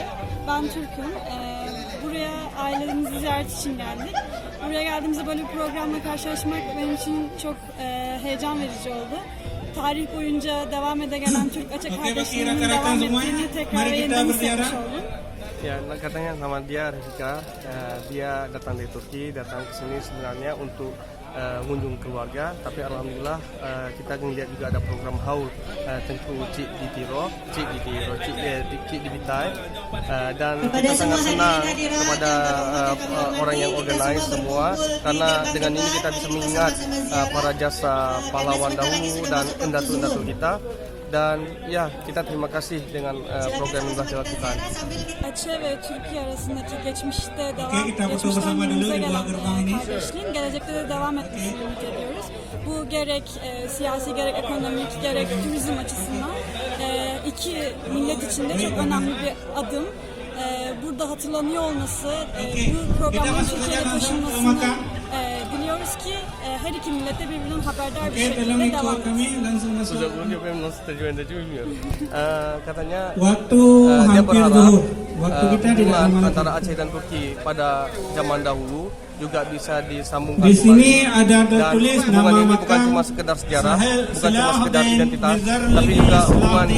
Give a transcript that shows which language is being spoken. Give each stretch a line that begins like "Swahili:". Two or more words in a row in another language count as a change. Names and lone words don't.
Turkish: Ben Türk'üm. Buraya ailelerimizi ziyaret için geldik. Buraya geldiğimizde böyle bir programla karşılaşmak benim için çok heyecan verici oldu. Tarih boyunca devam ede gelen Türk Aceh kardeşliğinin devam ettiğini tekrar yeniden hissetmiş oldum.
Indonesian: Ya, katanya nama dia Rafika, dia datang dari Turki, datang ke sini sebenarnya untuk mengunjung keluarga, tapi alhamdulillah kita ngelihat juga ada program haul tentu Cik di Tiro, Cik di Bitai, dan kita sangat senang kepada orang yang organize semua, karena dengan ini kita bisa mengingat para jasa pahlawan dahulu dan endatu-endatu kita. Dan ya, kita terima kasih dengan program yang telah dilakukan.
Turkish: Aceh ve Türkiye arasındaki geçmişte geçmişten günümüze gelen kardeşliğin gelecekte de devam etmesini ümit ediyoruz. Bu gerek siyasi, gerek ekonomik, gerek turizm açısından iki millet için de çok önemli bir adım. Burada hatırlanıyor olması, bu programın Türkiye'ye taşınmasını diliyoruz ki her iki millete birbirinden haberdar bir şekilde devam etsin.
Indonesian: Katanya waktu dia hampir berharap zuhur, waktu kita tidak hubungan aman. antara Aceh dan Turki pada zaman dahulu juga bisa disambungkan Di sini kembali. ada Dan tertulis hubungan nama ini bukan makam cuma sekedar sejarah, Sahel bukan cuma sekedar Silah identitas, bin tapi juga Mizar hubungan bin